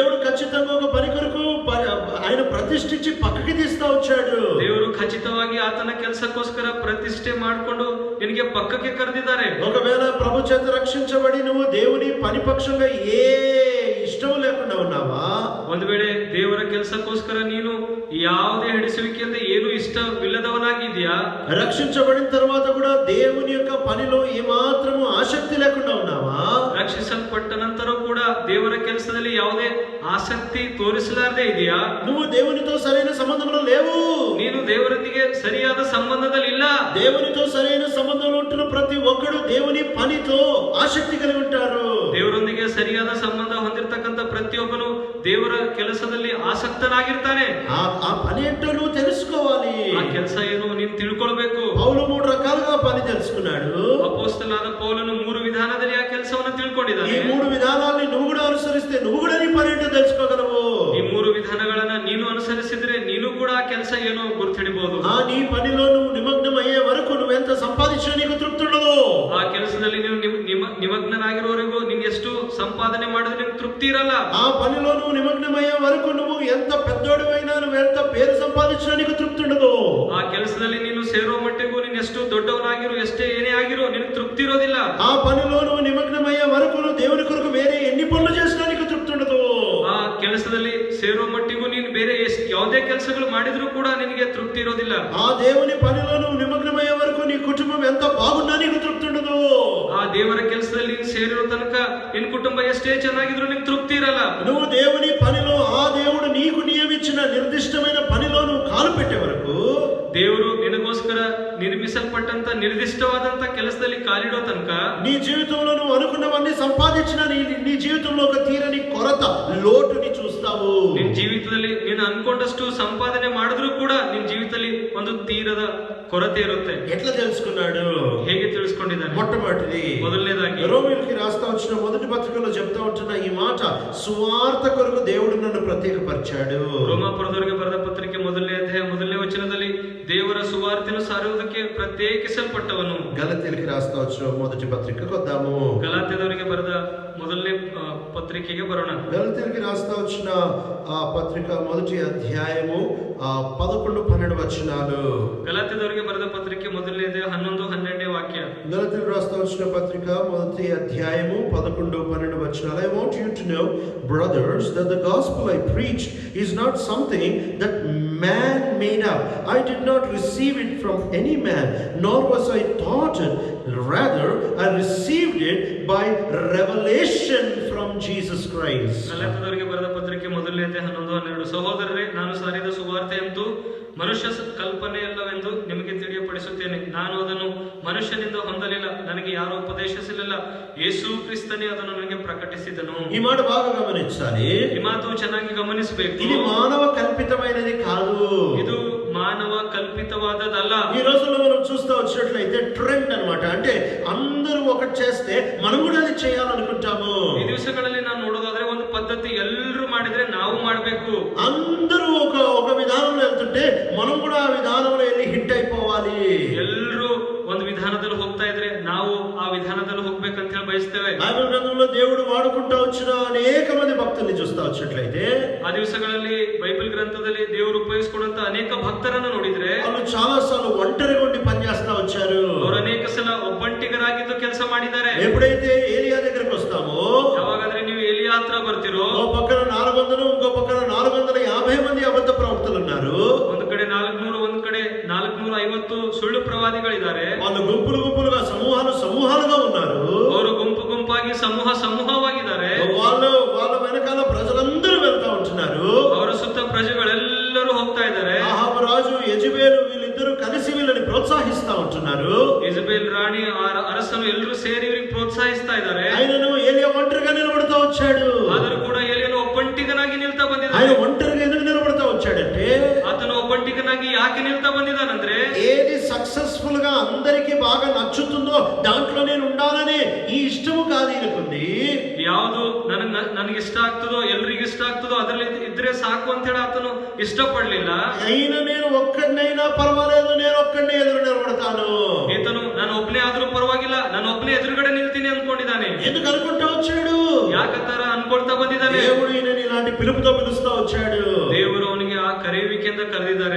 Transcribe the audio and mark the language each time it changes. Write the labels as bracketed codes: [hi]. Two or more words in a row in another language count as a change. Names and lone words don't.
[te] ఖచ్చితంగా ఒక పని కొరకు ఆయన ప్రతిష్ఠించి పక్కకి తీస్తా వచ్చాడు. [kn] ದೇವರು ಖಚಿತವಾಗಿ ಆತನ ಕೆಲಸಕ್ಕೋಸ್ಕರ ಪ್ರತಿಷ್ಠೆ ಮಾಡಿಕೊಂಡು ನಿನಗೆ ಪಕ್ಕಕ್ಕೆ ಕರೆದಿದ್ದಾರೆ. [te] ఒకవేళ ప్రభు చేత రక్షించబడి నువ్వు దేవుని పని పక్షంగా ఏ ఇష్టం లేకుండా ఉన్నావా? [kn] ಒಂದು ವೇಳೆ ದೇವರ ಕೆಲಸಕ್ಕೋಸ್ಕರ ನೀನು ಯಾವುದೇ ಹಿಡಿಸುವಿಕೆಯಿಂದ ಏನು ಇಷ್ಟವಿಲ್ಲದವನಾಗಿದ್ಯಾ? [te] రక్షించబడిన తర్వాత కూడా దేవుని యొక్క పనిలో ఏమాత్రము ఆసక్తి లేకుండా ఉన్నావా? [kn] ರಕ್ಷಿಸಲ್ಪಟ್ಟ ನಂತರ ಕೂಡ ದೇವರ ಕೆಲಸದಲ್ಲಿ ಯಾವುದೇ ಆಸಕ್ತಿ ತೋರಿಸಲಾರದೆ ಇದೆಯಾ? [te] నువ్వు దేవునితో సరైన సంబంధంలో లేవు. [kn] ನೀನು ದೇವರೊಂದಿಗೆ ಸರಿಯಾದ ಸಂಬಂಧದಲ್ಲಿ ಇಲ್ಲ. [te] దేవునితో సరైన సంబంధంలో ఉంటున్న ప్రతి ఒక్కడు దేవుని పనితో ఆసక్తి కలిగి ఉంటారు. [kn] ದೇವರೊಂದಿಗೆ ಸರಿಯಾದ ಸಂಬಂಧ ಹೊಂದಿರತಕ್ಕಂತ ಪ್ರತಿಯೊಬ್ಬನು ದೇವರ ಕೆಲಸದಲ್ಲಿ ಆಸಕ್ತನಾಗಿರ್ತಾನೆ. [te] ఆ పని ఏంటో నువ్వు తెలుసుకోవాలి. [kn] ಆ ಕೆಲಸ ಏನು ನೀನು ತಿಳ್ಕೊಳ್ಬೇಕು. [te] పౌలు 3 రకాలుగా పని తెలుసుకున్నాడు. [kn] ಅಪೊಸ್ತಲನಾದ ಪೌಲನು 3 ವಿಧಾನದಲ್ಲಿ ಆ ಕೆಲಸವನ್ನು [te] ఈ [kn] ತಿಳ್ಕೊಂಡಿದ್ದಾನೆ. [te] 3 విధానాల్ని నువ్వు కూడా అనుసరిస్తే నువ్వు కూడా నీ పని ఏంటో తెలుసుకోగలవు. [kn] ಈ 3 ವಿಧಾನಗಳನ್ನ ನೀನು ಅನುಸರಿಸಿದ್ರೆ ನೀನು ಕೂಡ ಆ ಕೆಲಸ ಏನೋ ಗುರುತಿಡಬಹುದು. [te] నీ పనిలో నువ్వు నిమగ్నం అయ్యే వరకు నువ్వెంత సంపాదించినా నీకు తృప్తి ఉండదు. [kn] ಆ ಕೆಲಸದಲ್ಲಿ ನೀವು ನಿಮಗ್ನನಾಗಿರೋವರೆಗೂ ನೀನು ಎಷ್ಟು ಸಂಪಾದನೆ ಮಾಡಿದ್ರೆ ನಿಮ್ಗೆ ತೃಪ್ತಿ ಇರಲ್ಲ. [te] ఆ పనిలో నువ్వు నిమగ్నం అయ్యే వరకు నువ్వు ఎంత పెద్దోడివైనా నువ్వు ఎంత పేరు సంపాదించినా నీకు తృప్తి ఉండదు. [kn] ಆ ಕೆಲಸದಲ್ಲಿ ನೀನು ಸೇರೋ ಮಟ್ಟಿಗೂ ನೀನು ಎಷ್ಟು ದೊಡ್ಡವನಾಗಿರೋ ಎಷ್ಟೇ ಏನೇ ಆಗಿರೋ ನಿನಗೆ ತೃಪ್ತಿ ಇರೋದಿಲ್ಲ. [te] ఆ పనిలో నువ్వు నిమగ్నం అయ్యే వరకు నువ్వు దేవుని కొరకు వేరే ఎన్ని పనులు చేసినా నీకు తృప్తి ఉండదు. [kn] ಆ ಕೆಲಸದಲ್ಲಿ ಸೇರೋ ಮಟ್ಟಿಗೂ ನೀನು ಬೇರೆ ಯಾವುದೇ ಕೆಲಸಗಳು ಮಾಡಿದ್ರೂ ಕೂಡ ನಿನಗೆ ತೃಪ್ತಿ ಇರೋದಿಲ್ಲ. [te] ఆ దేవుని పనిలో నువ్వు నిమగ్నం అయ్యే వరకు నీ కుటుంబం ఎంత బాగున్నా నీకు తృప్తి ఉండదు. [kn] ಆ ದೇವರ ಕೆಲಸದಲ್ಲಿ ನೀನು ಸೇರಿರೋ ತನಕ ನಿನ್ನ ಕುಟುಂಬ ಎಷ್ಟೇ ಚೆನ್ನಾಗಿದ್ರು ನಿನಗೆ ತೃಪ್ತಿ ಇರಲ್ಲ. [te] నువ్వు దేవుని పనిలో ఆ దేవుడు నీకు నియమించిన నిర్దిష్టమైన పనిలో నువ్వు కాలు పెట్టే వరకు, [kn] ದೇವರು ನಿನಗೋಸ್ಕರ ನಿರ್ಮಿಸಲ್ಪಟ್ಟಂತ ನಿರ್ದಿಷ್ಟವಾದಂತ ಕೆಲಸದಲ್ಲಿ ಕಾಲಿಡೋ ತನಕ [te] నీ జీవితంలో నువ్వు అనుకున్నవన్నీ సంపాదించిన నీ జీవితంలో ఒక తీరని కొరత లోటుని చూస్తావు. [kn] ನಿನ್ನ ಜೀವಿತದಲ್ಲಿ ನೀನು ಅನ್ಕೊಂಡಷ್ಟು ಸಂಪಾದನೆ ಮಾಡಿದ್ರೂ ಕೂಡ ನಿನ್ನ ಜೀವಿತದಲ್ಲಿ ಒಂದು ತೀರದ ಕೊರತೆ ಇರುತ್ತೆ. [te] ఎట్లా తెలుసుకున్నాడు? [kn] ಹೇಗೆ ತಿಳಿಸ್ಕೊಂಡಿದ್ದಾನೆ? [te] మొట్టమొదటిది [kn] ಮೊದಲನೇದಾಗಿ [te] రోమీయులకి రాస్తా వచ్చిన మొదటి పత్రికలో చెప్తా ఉంటున్న ఈ మాట, సువార్త కొరకు దేవుడు నన్ను ప్రత్యేకపరిచాడు. [kn] ರೋಮಾಪುರದವರಿಗೆ ಬರೆದ ಪತ್ರಿಕೆ 1ನೇ ಅಧ್ಯಾಯ 1ನೇ ವಚನದಲ್ಲಿ ದೇವರ ಸುವಾರ್ತೆಯನ್ನು ಸಾರುವುದಕ್ಕೆ ಪ್ರತ್ಯೇಕಿಸಲ್ಪಟ್ಟವನು. [te] గలతీయులకి రాస్తా వచ్చిన మొదటి పత్రికకు వద్దాము. [kn] ಗಲಾತ್ಯದವರಿಗೆ ಬರೆದ ಮೊದಲನೇ ಪತ್ರಿಕೆಗೆ ಬರೋಣ. [te] గలతీయులకి రాస్తా వచ్చిన పత్రిక మొదటి అధ్యాయము 11-12 వచనాలు. [kn] ಗಲಾತ್ಯದವರಿಗೆ ಬರೆದ ಪತ್ರಿಕೆ 1ನೇ ಅಧ್ಯಾಯ 11-12 ವಾಕ್ಯ. [te] గలతీయులకు రాస్తా వచ్చిన పత్రిక మొదటి అధ్యాయము 11-12 వచనాలు. [en] I want you to know, brothers, that the gospel I preach is not something that man made up. I did not receive it from any man, nor was I taught it. Rather, I received it by revelation from Jesus Christ. [kn] ಗಲಾತ್ಯದವರಿಗೆ ಬರೆದ ಪತ್ರಿಕೆ 1ನೇ ಅಧ್ಯಾಯ 11-12. ಸಹೋದರರೇ, ನಾನು ಸಾರಿದ ಸುವಾರ್ತೆ ಎಂತೂ ಮನುಷ್ಯ ಕಲ್ಪನೆಯಲ್ಲವೆಂದು ನಿಮಗೆ ತಿಳಿಯಪಡಿಸುತ್ತೇನೆ. ನಾನು ಅದನ್ನು ಮನುಷ್ಯನಿಂದ ಹೊಂದಲಿಲ್ಲ, ನನಗೆ ಯಾರು ಉಪದೇಶಿಸಲಿಲ್ಲ, ಯೇಸು ಕ್ರಿಸ್ತನೇ ಅದನ್ನು ನನಗೆ ಪ್ರಕಟಿಸಿದನು. [te] ఈ మాట బాగా గమనించాలి. [kn] ಈ ಮಾತು ಚೆನ್ನಾಗಿ ಗಮನಿಸಬೇಕು. [te] ఇది మానవ కల్పితమైనది కాదు. [kn] ಇದು ಮಾನವ ಕಲ್ಪಿತವಾದದಲ್ಲ. [te] ఈ రోజుల్లో మనం చూస్తూ వచ్చినట్లయితే ట్రెండ్ అన్నమాట. అంటే అందరూ ఒకటి చేస్తే మనం కూడా అది చేయాలనుకుంటాము. [kn] ఈ ದಿವಸಗಳಲ್ಲಿ ನಾನು ನೋಡೋದಾದ್ರೆ ಒಂದು ಪದ್ಧತಿ ಎಲ್ಲರೂ ಮಾಡಿದ್ರೆ ನಾವು ಮಾಡಬೇಕು. [te] అందరూ ఒక విధానంలో వెళ్తుంటే మనం కూడా ఆ విధానంలో వెళ్ళి హిట్ అయిపోవాలి. [kn] ಎಲ್ಲರೂ ಒಂದು ವಿಧಾನದಲ್ಲಿ ಹೋಗ್ತಾ ಇದ್ರೆ ನಾವು ಆ ವಿಧಾನದಲ್ಲಿ ಹೋಗ್ಬೇಕಂತ ಹೇಳಿ ಬಯಸ್ತೇವೆ. [te] బైబిల్ గ్రంథంలో దేవుడు వాడుకుంటూ వచ్చిన అనేక మంది భక్తుల్ని చూస్తూ వచ్చినట్లయితే [kn] ಆ ದಿವಸಗಳಲ್ಲಿ ಬೈಬಲ್ ಗ್ರಂಥದಲ್ಲಿ ದೇವರು ಉಪಯೋಗಿಸಿಕೊಂಡಂತ ಅನೇಕ ಭಕ್ತರನ್ನು ನೋಡಿದ್ರೆ [te] వాళ్ళు చాలా సార్లు ఒంటరిగా ఉండి పనిచేస్తా వచ్చారు. [kn] ಅವರು ಅನೇಕ ಸಲ ಒಬ್ಬಂಟಿಗರಾಗಿದ್ದು ಕೆಲಸ ಮಾಡಿದ್ದಾರೆ. [te] ఎప్పుడైతే ఏలియా దగ్గరికి వస్తామో, [kn] ಯಾವಾಗಾದ್ರೆ ನೀವು ಎಲಿಯಾ ಹತ್ರ ಬರ್ತಿರೋ, [te] ఓ పక్కన 400, ఇంకో పక్కన 450 మంది అబద్ధ ప్రవక్తలు ఉన్నారు. [kn] ಒಂದು ಕಡೆ 400, ಒಂದು ಕಡೆ 450 ಸುಳ್ಳು ಪ್ರವಾದಿಗಳಿದ್ದಾರೆ. [te] వాళ్ళు గుంపులుగా సమూహాలుగా ఉన్నారు. [kn] ಅವರು ಗುಂಪಾಗಿ ಸಮೂಹವಾಗಿದ್ದಾರೆ. [te] వాళ్ళ వెనకాల ప్రజలందరూ వెళ్తా ఉంటున్నారు. [kn] ಅವರ ಸುತ್ತ ಪ್ರಜೆಗಳೆಲ್ಲರೂ ಹೋಗ್ತಾ ಇದ್ದಾರೆ. [te] అహాబు రాజు, యెజెబెలు వీళ్ళిద్దరూ కలిసి వీళ్ళని ప్రోత్సహిస్తా ఉంటున్నారు. [kn] ಯೆಜೆಬೆಲ್ ರಾಣಿ, ಅರಸನು ಎಲ್ಲರೂ ಸೇರಿ ಇವರಿಗೆ ಪ್ರೋತ್ಸಾಹಿಸ್ತಾ ಇದ್ದಾರೆ. [te] ఆయనను ఏలియా ఒంటరిగా నిలబడతా వచ్చాడు. [kn] ಆದರೂ ಕೂಡ ಎಲಿಯನು ಒಬ್ಬಂಟಿಗನಾಗಿ ನಿಲ್ತಾ ಬಂದಿದ್ದಾನೆ. [te] ఆయన ఒంటరిగా ఎందుకు నిలబడతా వచ్చాడంటే, [kn] ಆತನು ಒಬ್ಬಂಟಿಗನಾಗಿ ಯಾಕೆ ನಿಲ್ತಾ ಬಂದಿದ್ದಾನಂದ್ರೆ, [te] ఏది సక్సెస్ఫుల్ గా అందరికీ బాగా నచ్చుతుందో దాంట్లో నేను ఉండాలని ఈ ఇష్టము కాదు ఈయనకుంది. [kn] ಯಾವುದು ನನಗೆ ಇಷ್ಟ ಆಗ್ತದೋ, ಎಲ್ರಿಗೂ ಇಷ್ಟ ಆಗ್ತದೋ ಅದರಲ್ಲಿ ಇದ್ರೆ ಸಾಕು ಅಂತ ಹೇಳಿ ಆತನು ಇಷ್ಟಪಡ್ಲಿಲ್ಲ. [te] అయినా నేను ఒక్కడినైనా పర్వాలేదు, నేను ఒక్కడినే ఎదురు నిలబడతాను. [kn] ಈತನು ನಾನು ಒಬ್ಬನೇ ಆದ್ರೂ ಪರವಾಗಿಲ್ಲ, ನಾನು ಒಬ್ಬನೇ ಎದುರುಗಡೆ ನಿಲ್ತೀನಿ ಅನ್ಕೊಂಡಿದ್ದಾನೆ. [te] ఎందుకు అనుకుంటా వచ్చాడు? [kn] ಯಾಕತರ ಅನ್ಕೊಳ್ತಾ ಬಂದಿದ್ದಾನೆ. [te] దేవుడు ఈయనని ఇలా అలాంటి పిలుపుతో పిలుస్తా వచ్చాడు. [kn] ದೇವರು ಅವನಿಗೆ ಆ ಕರೆಯುವಿಕೆಯಿಂದ ಕರೆದಿದ್ದಾರೆ.